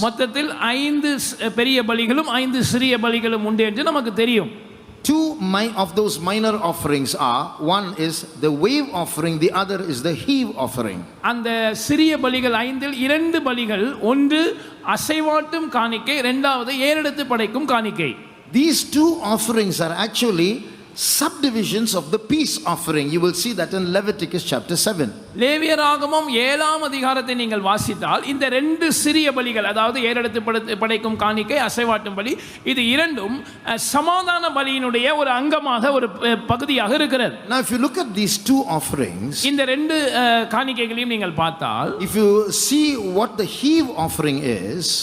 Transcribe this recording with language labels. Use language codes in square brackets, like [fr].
[ta] மொத்தத்தில் 5 பெரிய பலிகளும் 5 சிறிய பலிகளும் உண்டு என்று நமக்கு தெரியும். [en] two of those minor offerings are, one is the wave offering, the other is the heave offering. [ta] அந்த சிறிய பலிகள் 5 2 பலிகள், ஒன்று அசைவாட்டும் காணிக்கை, இரண்டாவது ஏறெடுத்து படைக்கும் காணிக்கை. [en] These two offerings are actually subdivisions of the peace offering. You will see that in Leviticus chapter 7. [ta] லேவியராகமம் 7ஆம் அதிகாரத்தை நீங்கள் வாசித்தால் இந்த ரெண்டு சிறிய பலிகள், அதாவது ஏறெடுத்து படைக்கும் காணிக்கை, அசைவாட்டும் பலி, இது இரண்டும் சமாதான பலியினுடைய ஒரு அங்கமாக, ஒரு பகுதியாக இருக்கிறது. [en] Now if you look at these two offerings, [ta] இந்த ரெண்டு காணிக்கைகளையும் நீங்கள் பார்த்தால், [en] if you see what the heave offering is,